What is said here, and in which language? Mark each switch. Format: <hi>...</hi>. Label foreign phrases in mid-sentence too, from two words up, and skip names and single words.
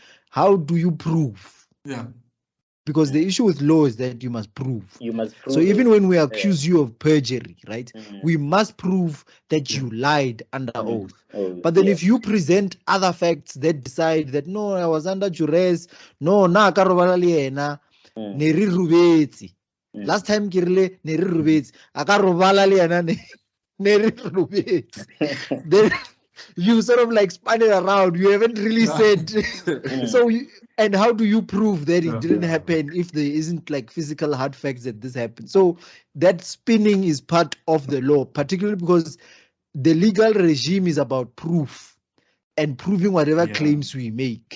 <en>How do you prove? Yeah. Because the issue with law is that you must prove. So it. even when we accuse you of perjury, right, we must prove that you lied under oath. But then if you present other facts that decide that, no, I was under duress, no,</en> <tn>na ka robala le yena, ne re rubetse.</tn> <en>Last time</en> <tn>ke rile ne re rubetse, a ka robala le yena ne.</tn> <en>Then you sort of like spun it around. You haven't really said. So, and how do you prove that it didn't happen if there isn't like physical hard facts that this happened? So that spinning is part of the law, particularly because the legal regime is about proof and proving whatever claims we make.</en>